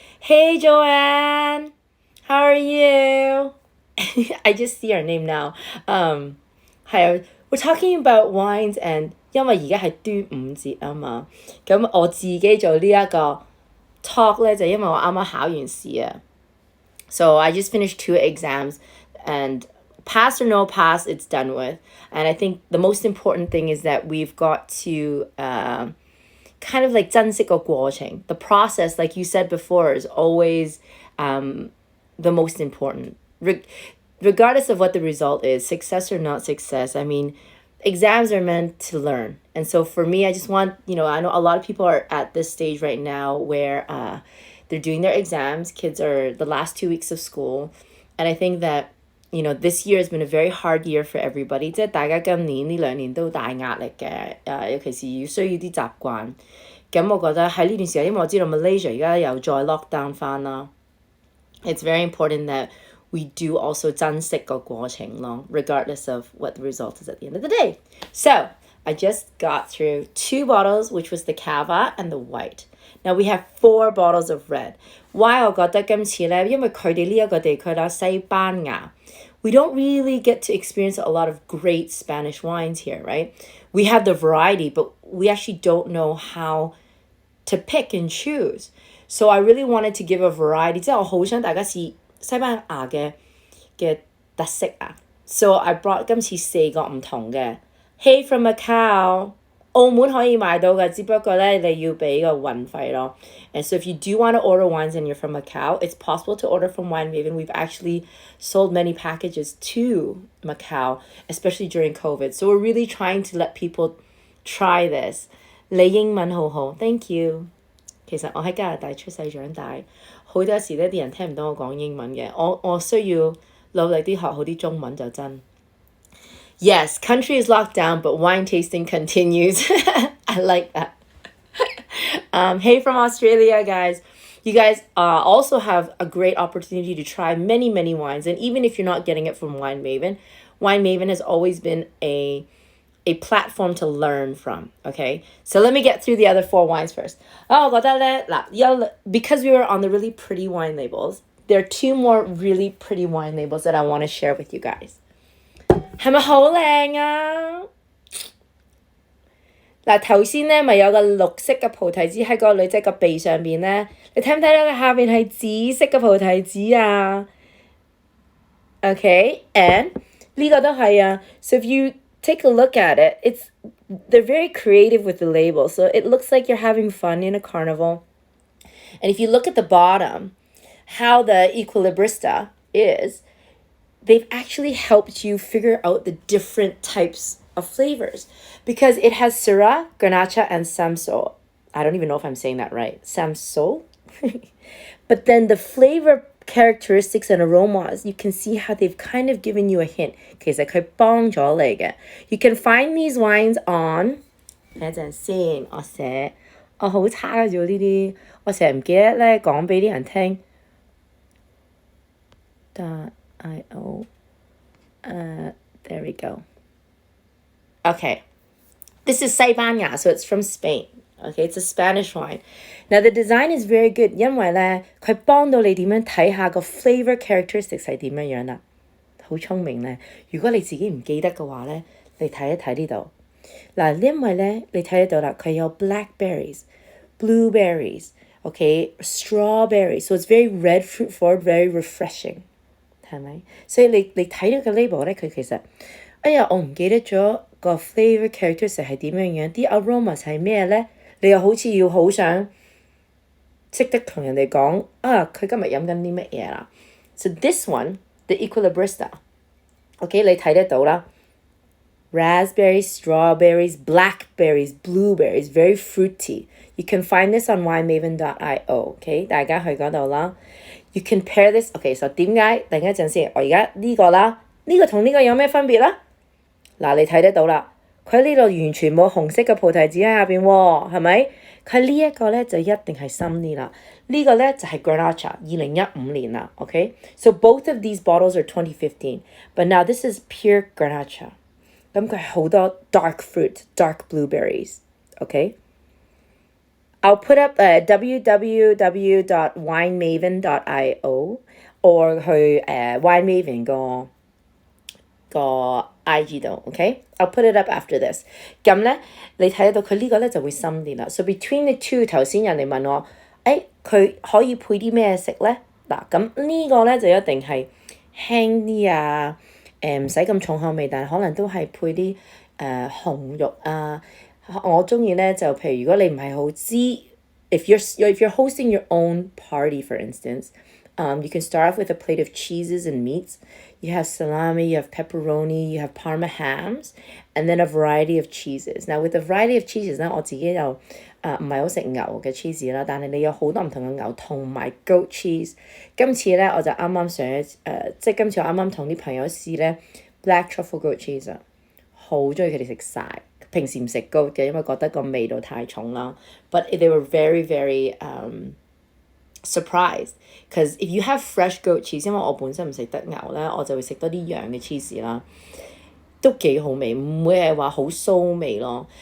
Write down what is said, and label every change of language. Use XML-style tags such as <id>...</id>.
<en>Hey Joanne, how are you? I just see your name now.</en> <yue>係啊</yue> <en>we're talking about wines and</en> <yue>因為而家係端午節啊嘛，咁我自己做呢一個 talk 咧就因為我啱啱考完試啊。</yue> <en>So I just finished 2 exams and pass or no pass, it's done with. And I think the most important thing is that we've got to kind of like</en> <yue>珍惜個過程.</yue> <en>The process, like you said before, is always the most important. Regardless of what the result is, success or not success, I mean, exams are meant to learn. And so for me, I just want, I know a lot of people are at this stage right now where they're doing their exams. Kids are the last 2 weeks of school. And I think that, this year has been a very hard year for everybody.</en> <yue>即係大家今年呢2年都大壓力嘅，尤其是需要啲習慣。咁我覺得喺呢段時間，因為我知道 Malaysia 而家又再 lock down 翻啦。</yue> <en>It's very important that we do also</en> <yue>珍惜個過程咯</yue> <en>regardless of what the result is at the end of the day. So, I just got through 2 bottles, which was the Cava and the white. Now we have 4 bottles of red. Why</en> <yue>我覺得今次咧，因為佢哋呢一個地區啦，西班牙</yue> <en>we don't really get to experience a lot of great Spanish wines here, right? We have the variety, but we actually don't know how to pick and choose. So I really wanted to give a variety.</en> <yue>即係我好想大家試西班牙嘅特色啊。</yue> <en>So I brought</en> <yue>今次4個唔同嘅。</yue> <en>Hey from Macau，</en> <yue>澳門可以買到嘅，只不過咧你要俾個運費咯。</yue> <en>And so if you do want to order wines and you're from Macau, it's possible to order from Wine Maven. We've actually sold many packages to Macau, especially during COVID. So we're really trying to let people try this.</en> <yue>你英文好好 ，</yue> <en>Thank you。</en> <yue>其實我喺加拿大出世長大，好多時咧啲人聽唔到我講英文嘅，我需要努力啲學好啲中文就真。</yue> <en>Yes, country is locked down, but wine tasting continues. I like that. Hey from Australia, guys. You guys also have a great opportunity to try many, many wines. And even if you're not getting it from Wine Maven has always been a platform to learn from, okay? So let me get through the other 4 wines first. Because we were on the really pretty wine labels, there are 2 more really pretty wine labels that I want to share with you guys.</en> <yue>係咪好靚啊？嗱，頭先咧咪有個綠色嘅菩提子喺個女仔個鼻上邊咧，你睇唔睇到佢下邊係紫色嘅菩提子啊？</yue> <en>Okay, and</en> <yue>呢個都係啊。</yue> <en>So if you take a look at it, they're very creative with the label. So it looks like you're having fun in a carnival. And if you look at the bottom, how the equilibrista is, they've actually helped you figure out the different types of flavors because it has Syrah, Grenache, and Samsol. I don't even know if I'm saying that right. Samsol? But then the flavor characteristics and aromas, you can see how they've kind of given you a hint. Okay, so you can find these wines on</en> <yue>等陣先，我寫我好差嘅啫呢啲，我成日唔記得咧講俾啲人聽。</yue> <en>.io there we go. Okay, this is 西班牙, so it's from Spain. Okay, it's a Spanish wine. Now the design is very good,</en> <yue>因為咧佢幫到你點樣睇下個 flavor characteristics 係點樣啦。好聰明咧！如果你自己唔記得嘅話咧，你睇一睇呢度。嗱，因為咧你睇得到啦，佢有</yue> <en>blackberries, blueberries, okay, strawberries, so it's very red fruit forward, very refreshing.</en> <yue>係咪？所以你睇到個 label 咧，佢其實，我唔記得咗個 flavor characteristic 係點樣，啲 aromas 係咩咧？你又好似要好想識得同人哋講佢今日飲緊啲乜嘢啦。</yue> <en>So this one, the equilibrista, okay,</en> <yue>你睇得到啦。</yue> <en>Raspberries, strawberries, blackberries, blueberries, very fruity. You can find this on winemaven.io, okay?</en> <yue>大家去嗰度啦。</yue> <en>You can pair this, okay, so</en> <yue>點解？等一陣先，我而家呢個啦，呢個同呢個有咩分別啦？嗱，你睇得到啦，佢呢度完全冇紅色嘅菩提子喺下邊喎，係咪？佢呢一個咧就一定係深啲啦，呢個咧就係 Grenache 2015年啦 ，okay?</yue> <en>So both of these bottles are 2015, but now this is pure Grenache.</en> <yue>咁佢好多</yue> <en>dark fruit, dark blueberries, okay? I'll put up www.winemaven.io or</en> <yue>去winemaven 個 IG 度</yue> <en>，OK？ I'll put it up after this。</en> <yue>咁咧，你睇得到佢呢個咧就會深啲啦。</yue> <en>So between the two，</en> <yue>頭先人哋問我，佢可以配啲咩食咧？嗱，咁呢個咧就一定係輕啲啊，唔使咁重口味，但係可能都係配啲紅肉啊。我中意咧就譬如如果你唔係好知</yue> <en>if you're hosting your own party for instance, you can start off with a plate of cheeses and meats. You have salami, you have pepperoni, you have Parma hams, and then a variety of cheeses. Now with a variety of cheeses</en> <yue>咧，我自己就唔係好食牛嘅 cheese 啦，但係你有好多唔同嘅牛同埋</yue> <en>goat cheese。</en> <yue>今次咧我就啱啱即係今次我啱啱同啲朋友試咧</yue> <en>black truffle goat cheese</en> <yue>啊，好中意佢哋食晒。平時唔食 goat 嘅，因為覺得個味道太重啦。</yue> <en>But they were very, very surprised because if you have fresh goat cheese，</en> <yue>因為我本身唔食得牛咧，我就會食多啲羊嘅 cheese 啦，都幾好味，唔會係話好騷味咯。</yue>